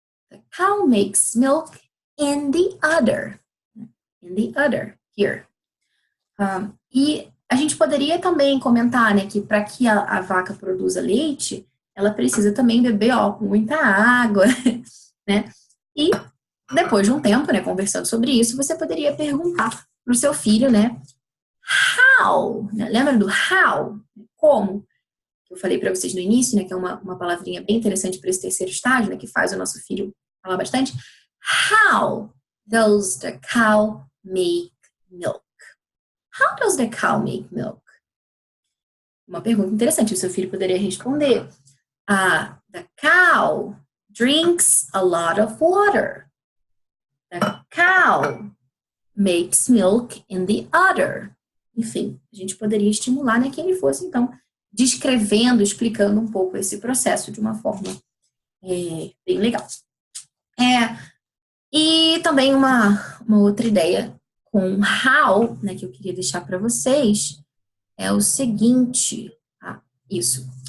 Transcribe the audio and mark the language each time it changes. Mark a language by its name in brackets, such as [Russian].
[English] The cow makes milk in the udder. In the udder, here. [Portuguese] E a gente poderia também comentar, né, que para que a vaca produza leite, ela precisa também beber, muita água, né? E depois de um tempo, né, conversando sobre isso, você poderia perguntar para o seu filho, né, how, né? Lembra do how? Como? Eu falei para vocês no início, né, que é uma palavrinha bem interessante para esse terceiro estágio, né, que faz o nosso filho falar bastante. [English] How does the cow make milk? How does the cow make milk? [Portuguese] Uma pergunta interessante, o seu filho poderia responder. [English] The cow drinks a lot of water. The cow makes milk in the udder. [Portuguese] Enfim, a gente poderia estimular, né, que ele fosse, então, descrevendo, explicando um pouco esse processo de uma forma bem legal. E também uma outra ideia com how, né, que eu queria deixar para vocês, é o seguinte, isso.